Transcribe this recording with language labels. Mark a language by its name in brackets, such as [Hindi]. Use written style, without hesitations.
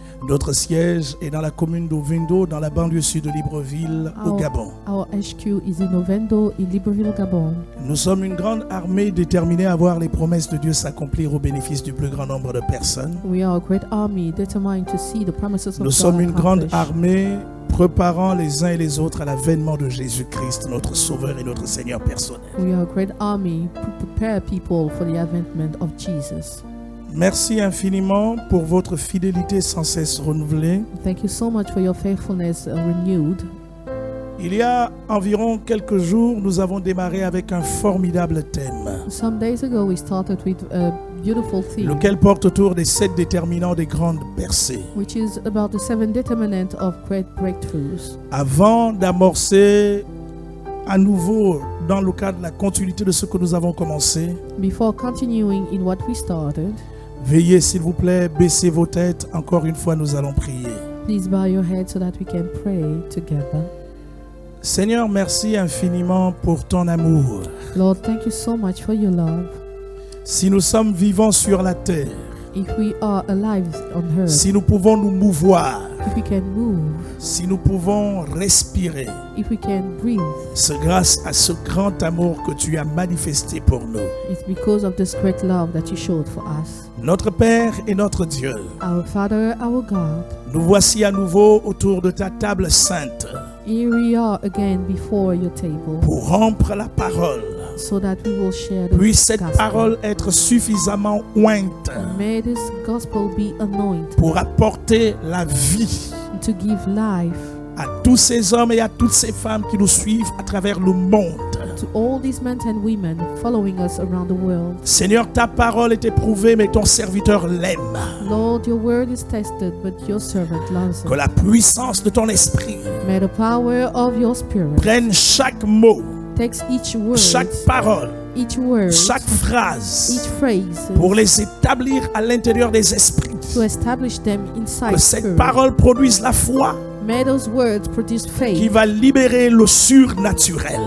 [French] Notre siège est dans la commune d'Ovendo, dans la banlieue sud de Libreville, au Gabon. [English] Our HQ is in Ovendo, in Libreville, Gabon. [French] Nous sommes une grande armée déterminée à voir les promesses de Dieu s'accomplir au bénéfice du plus grand nombre de personnes. [English] We are a great army determined to see the promises of God. [French] Nous sommes une grande [English] accomplished. [French] armée préparant les uns et les autres à l'avènement de Jésus-Christ, notre Sauveur et notre Seigneur personnel. [English] We are a great army to prepare people for the advent of Jesus. [French] Merci infiniment pour votre fidélité sans cesse renouvelée. [English] Thank you so much for your faithfulness renewed. [French] Il y a environ quelques jours, nous avons démarré avec un formidable thème, [English] Some days ago, we started with a beautiful theme, [French] lequel porte autour des 7 déterminants des grandes percées. [English] which is about the 7 determinants of great breakthroughs. [French] Avant d'amorcer à nouveau dans le cadre de la continuité de ce que nous avons commencé, [English] Before continuing in what we started, [French] veuillez s'il vous plaît baisser vos têtes. Encore une fois, nous allons prier. [English] please bow your head so that we can pray together. [French] Seigneur, merci infiniment pour ton amour. [English] Lord, thank you so much for your love. [French] Si nous sommes vivants sur la terre, [English] If we are alive on earth, [French] si nous pouvons nous mouvoir, [English] if we can move, [French] si nous pouvons respirer, [English] if we can breathe, [French] c'est grâce à ce grand amour que tu as manifesté pour nous. [English] it's because of this great love that you showed for us. [French] Notre Père et notre Dieu, [English] Our Father, our God, [French] nous voici à nouveau autour de ta table sainte [English] here we are again before your table [French] pour rompre la parole. [English] so that we will share the [French] Puisse cette [English] gospel. [French] parole être suffisamment ointe [English] May this gospel be anointed [French] pour apporter la vie [English] to give life [French] à tous ces hommes et à toutes ces femmes qui nous suivent à travers le monde. [English] to all these men and women following us around the world. [French] Seigneur, ta parole est éprouvée, mais ton serviteur l'aime. [English] Lord, your word is tested, but your servant loves [French] Que [English] it. [French] la puissance de ton esprit [English] May the power of your spirit [French] prenne chaque mot, [English] takes each word, [French] chaque parole, [English] each word, [French] chaque [English] each [French] phrase [English] phrase [French] pour les établir à l'intérieur des esprits. [English] to establish them inside [French] Que cette [English] spirit. [French] parole produise la foi [English] May those words produce [French] qui [English] faith, [French] va libérer le surnaturel.